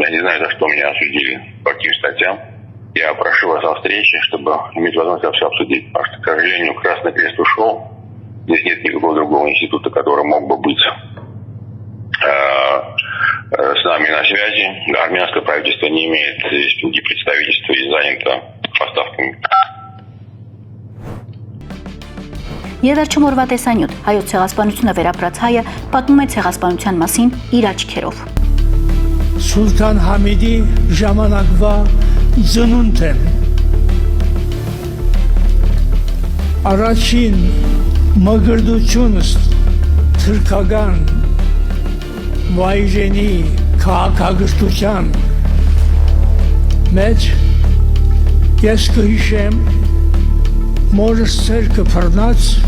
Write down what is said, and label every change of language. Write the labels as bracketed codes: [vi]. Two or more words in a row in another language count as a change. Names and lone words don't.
[ru] Я не знаю, за что меня осудили, по каким статьям. Я прошу вас о встрече, чтобы иметь возможность все обсудить. Потому что, к сожалению, Красный Крест ушел. Здесь нет никакого другого института, который мог бы быть с нами на связи. Армянское правительство не имеет здесь ни представительства и занято поставками. [hy] Եվ վերջում օրվա տեսանյութ, հայոց ցեղասպանությունը վերապրած հայը պատմում է ցեղասպանության մասին իր աչքերով։ Սուլթան Համիդի ժամանակվա ծնունդ եմ։ Առաջին մգրդությունս թրքական վայրենի քաղաքագործության մեջ ես կհիշեմ մորս ցերկը բռնած